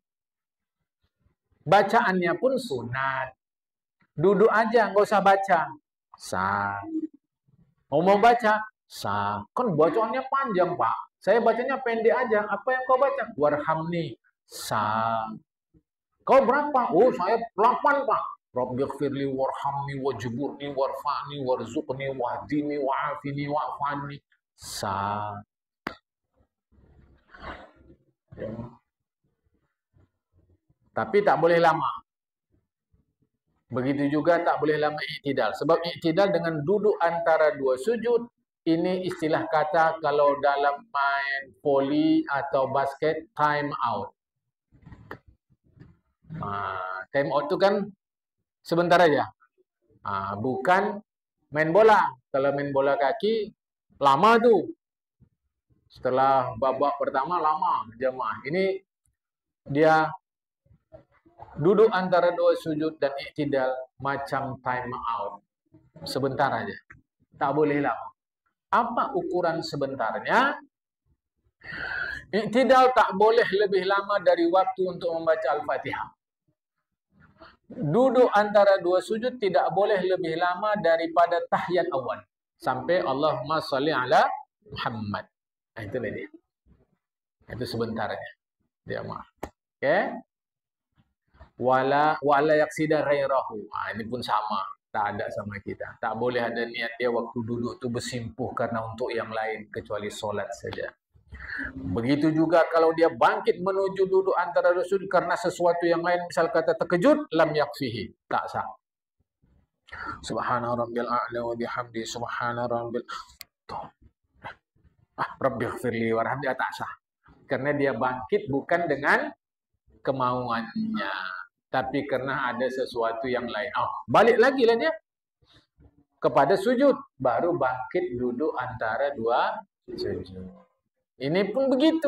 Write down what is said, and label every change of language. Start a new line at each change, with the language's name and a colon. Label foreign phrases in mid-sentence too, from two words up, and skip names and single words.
Indonesian: Bacaannya pun sunat. Duduk aja, nggak usah baca. Sah. Mau baca? Sah. Kan bacaannya panjang, Pak. Saya bacanya pendek aja. Apa yang kau baca? Warhamni. Sah. Kau berapa? Oh, saya 8, Pak.
Arabic: رب اغفر لي وارحمني واجبرني وارفعني وارزقني واهدني وعافني وعافاني.
Indonesian: Sah. Tapi tak boleh lama. Begitu juga tak boleh lama i'tidal. Sebab i'tidal dengan duduk antara dua sujud, ini istilah kata kalau dalam main voli atau basket,
English: time out. Time out
Indonesian: itu kan sebentar aja. Bukan main bola. Kalau main bola kaki, lama tuh. Setelah babak pertama, lama jamaah. Ini dia duduk antara dua sujud dan i'tidal macam
English: time out.
Indonesian: Sebentar aja. Tak boleh lama. Apa ukuran sebentarnya? I'tidal tak boleh lebih lama dari waktu untuk membaca Al-Fatihah. Duduk antara dua sujud tidak boleh lebih lama daripada tahiyat awal. Sampai
Arabic: اللهم صل على محمد.
Indonesian: Itu dia. Itu sebentarnya. Dia maaf. Oke?
Arabic: ولا يقصد غيره.
Indonesian: Ini pun sama. Tak ada sama kita. Tak boleh ada niat dia waktu duduk tu bersimpuh karena untuk yang lain kecuali solat saja. Begitu juga kalau dia bangkit menuju duduk antara dua sujud karena sesuatu yang lain, misal kata terkejut,
Arabic: لم يكفه.
Indonesian: Tak sah.
Arabic: سبحان ربي الأعلى وبحمده سبحان ربي رب اغفر لي وارحمني,
Indonesian: tak sah. Karena dia bangkit bukan dengan kemauannya, tapi karena ada sesuatu yang lain. Balik lagi lah dia kepada sujud, baru bangkit duduk antara dua sujud. Ini pun begitu.